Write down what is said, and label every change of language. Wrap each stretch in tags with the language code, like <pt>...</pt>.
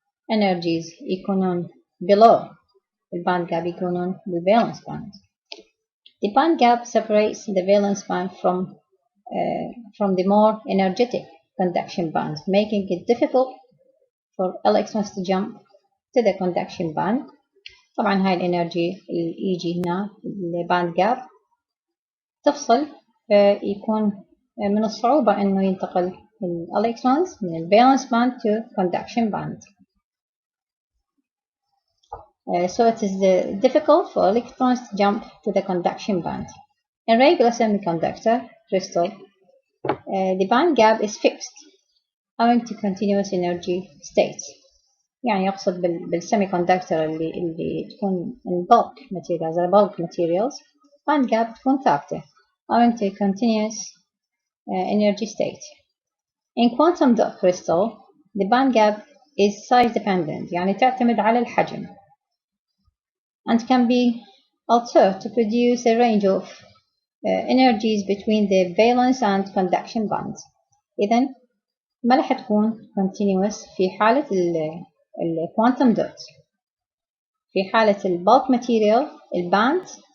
<en>Energies</en> <ar>يكونون</ar> <en>below the band gap يكونون بالvalence band. The band gap separates the valence band from the more energetic conduction band, making it difficult for electrons to jump to the conduction band.</en> <ar>طبعا هاي الانرجي اللي يجي هنا الباند جاب تفصل فيكون من الصعوبة انه ينتقل الالكترونز من الفالence</ar> <en>band to conduction band. So it is difficult for electrons to jump to the conduction band. In regular semiconductor crystal, the band gap is fixed owing to continuous energy states.</en> <ar>يعني يقصد بالسيميكوندكتور اللي تكون</ar> <en>in bulk materials band gap</en> <ar>تكون ثابتة</ar> <en>owing to continuous energy state. In quantum dot crystal, the band gap is size dependent</en> <ar>يعني تعتمد على الحجم</ar> <en>and can be altered to produce a range of energies between the valence and conduction bands.</en> <ar>إذن ما راح تكون continuous في حالة الكوانتم دوت. في حالة البالك ماتيريال الباند</ar>